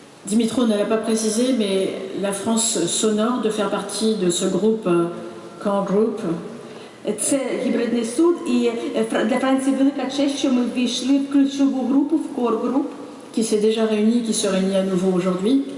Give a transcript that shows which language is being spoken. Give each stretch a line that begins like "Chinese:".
French: Dimitro ne l'a pas précisé, mais la France s'honore de faire partie de ce groupe Core Group.
Ukrainian: Це гібридний суд, і для Франції велика честь, що ми ввійшли в ключову групу, в Core Group,
French: qui s'est déjà réunie, qui se réunit à nouveau aujourd'hui.